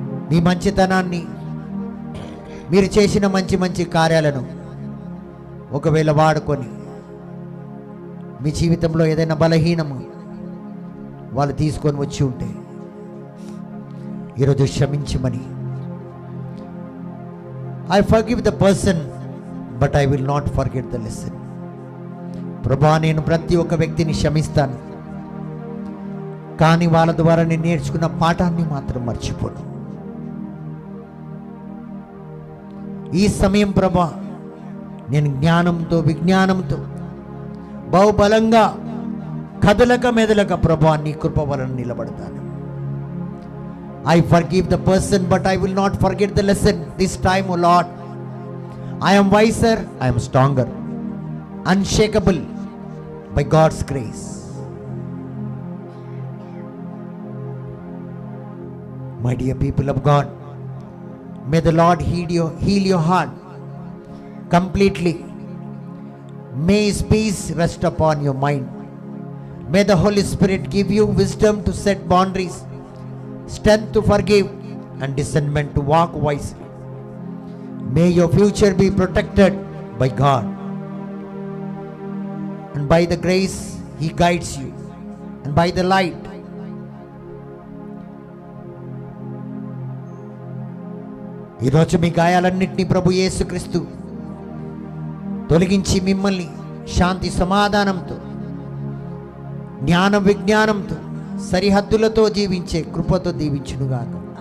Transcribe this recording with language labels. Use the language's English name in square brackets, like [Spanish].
[Telugu] మీ మంచితనాన్ని, మీరు చేసిన మంచి మంచి కార్యాలను ఒకవేళ వాడుకొని మీ జీవితంలో ఏదైనా బలహీనము వాళ్ళు తీసుకొని వచ్చి ఉంటే ఈరోజు క్షమించమని. [English] I forgive the person, but I will not forget the lesson. [Telugu] ప్రభా, నేను ప్రతి ఒక్క వ్యక్తిని క్షమిస్తాను, కానీ వాళ్ళ ద్వారా నేను నేర్చుకున్న పాఠాన్ని మాత్రం మర్చిపోను. ఈ సమయం ప్రభా, నేను జ్ఞానంతో విజ్ఞానంతో బహుబలంగా కదలక మెదలక ప్రభా నీ కృప వలన నిలబడతాను. [English] I forgive the person, but I will not forget the lesson. This time, O Lord, I am wiser, I am stronger, unshakable by God's grace. My dear people of God, may the Lord heal your heart completely. May His peace rest upon your mind. May the Holy Spirit give you wisdom to set boundaries, strength to forgive, and discernment to walk wisely. May your future be protected by God, and by the grace He guides you, and by the light. [Telugu] ఈరోజు మీ గాయాలన్నింటినీ ప్రభు యేసుక్రీస్తు తొలగించి మిమ్మల్ని శాంతి సమాధానంతో, జ్ఞాన విజ్ఞానంతో, సరిహద్దులతో జీవించే కృపతో దీవించునుగాక.